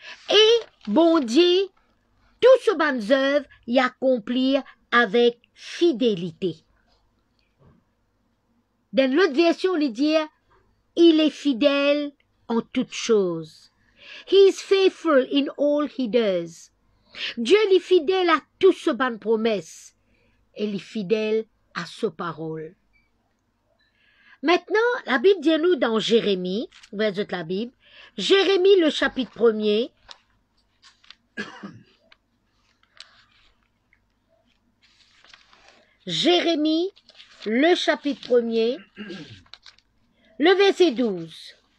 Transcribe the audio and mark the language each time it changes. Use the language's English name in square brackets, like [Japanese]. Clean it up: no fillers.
[French] Et, bon Dieu, tout ce bonnes œuvres y accomplir avec fidélité. Dans l'autre version, il dit, il est fidèle en toutes choses. [English] He is faithful in all he does. [French] Dieu est fidèle à tout ce bonnes promesses. Et il est fidèle à sa parole. Maintenant, la Bible dit nous dans Jérémie, verset la Bible, Jérémie le chapitre 1er, Jérémie le chapitre 1er, le verset 12.